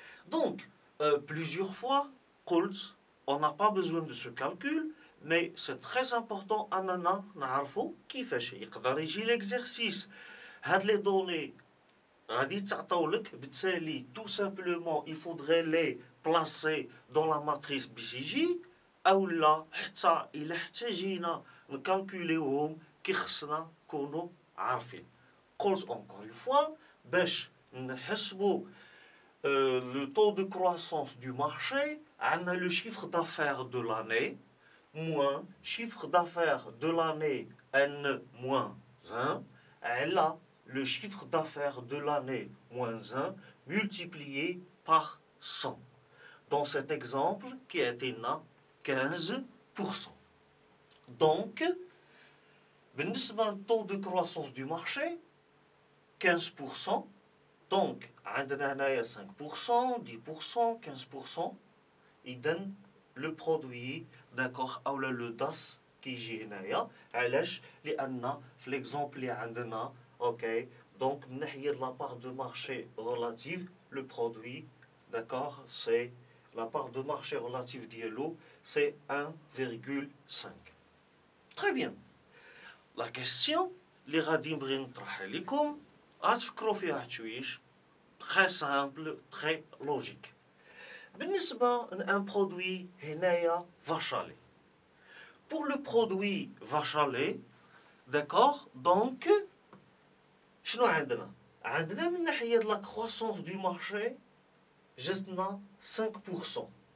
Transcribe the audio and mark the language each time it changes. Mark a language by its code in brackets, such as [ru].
[fr] Donc, plusieurs fois, on n'a pas besoin de ce calcul, mais c'est très important à [ar] نعرفوا كيفاش يقدر يجي [fr] l'exercice. هاد les données [ar] غادي تعطولك بالتالي [fr] tout simplement il faudrait les placer dans la matrice BCG. [ar] أو لا حتى إلا احتاجينا نكالكوليوهم كيخصنا نكونوا عارفين. [fr] قلت encore une fois [ar] باش نحسبوا [fr] le taux de croissance du marché, عندنا le chiffre d'affaires de l'année moins chiffre d'affaires de l'année N-1, et là le chiffre d'affaires de l'année -1 multiplié par 100. Dans cet exemple qui a été 15%. Donc, بالنسبة للtaux de croissance du marché 15%. [ar] Donc, عندنا هنايا 5%, 10%, 15%. [fr] إذن le produit, d'accord, أو le DAS كيجي هنايا. علاش؟ [ar] لأن في [fr] l'exemple اللي عندنا ok, donc من ناحية de la part de marché relative, le produit, d'accord, c'est la part de marché relative d'ILO, c'est 1,5. Très bien. La question, les [ar] غادي نبغي نطرحها لكم غتفكروا فيها شويش. [fr] Très simple, très logique. بالنسبة un produit هنايا vachalé. Pour le produit vachalé, d'accord, donc [ar] شنو عندنا؟ عندنا من ناحية [fr] de la croissance du marché جاتنا 5%.